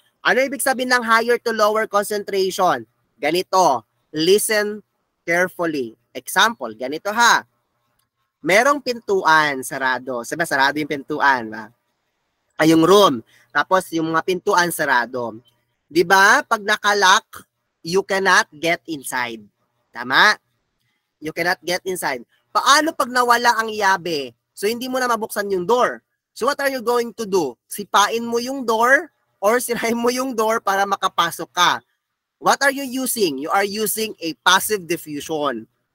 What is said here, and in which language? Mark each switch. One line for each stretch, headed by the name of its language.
Filipino: Ano ibig sabihin ng
English: higher to lower concentration?
Filipino: Ganito,
English: listen carefully.
Filipino: Example, ganito ha. Merong pintuan, sarado. Sabi, sarado yung pintuan. Ba? Ay, yung room. Tapos, yung mga pintuan, sarado. Di ba? Pag nakalock,
English: you cannot get inside. Tama? You cannot get inside.
Filipino: Paano pag nawala ang yabe? So, hindi mo na mabuksan yung door.
English: So, what are you going to do?
Filipino: Sipain mo yung door or sirain mo yung door para makapasok ka.
English: What are you using? You are using a passive diffusion.